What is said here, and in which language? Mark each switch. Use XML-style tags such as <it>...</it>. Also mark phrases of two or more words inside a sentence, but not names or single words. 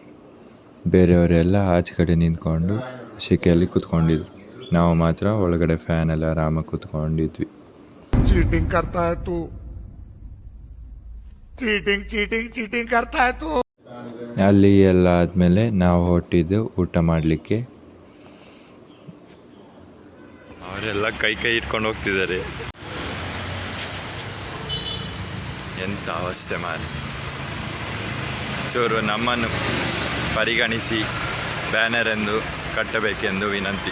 <kn>ಬೇರೆಯವರೆಲ್ಲ ಆಚೆ ಕಡೆ ನಿಂತ್ಕೊಂಡು ಸೆಕೆಯಲ್ಲಿ ಕೂತ್ಕೊಂಡಿದ್ರು. ನಾವು ಮಾತ್ರ ಒಳಗಡೆ ಫ್ಯಾನಲ್ಲಿ ಆರಾಮಾಗಿ ಕೂತ್ಕೊಂಡಿದ್ವಿ.</kn> <hi>चीटिंग करता है तू, चीटिंग चीटिंग चीटिंग करता है तू.</hi> <kn>ಅಲ್ಲಿ ಎಲ್ಲ ಆದಮೇಲೆ ನಾವು ಹೊರಟಿದ್ದು ಊಟ ಮಾಡಲಿಕ್ಕೆ. ಅವರೆಲ್ಲ ಕೈ ಇಟ್ಕೊಂಡು ಹೋಗ್ತಿದ್ದಾರೆ. ಎಂಥ ಅವಸ್ಥೆ ಮಾರೆ. ಚೂರು ನಮ್ಮನ್ನು ಪರಿಗಣಿಸಿ ಬ್ಯಾನರ್ ಎಂದು ಕಟ್ಟಬೇಕೆಂದು ವಿನಂತಿ.</kn>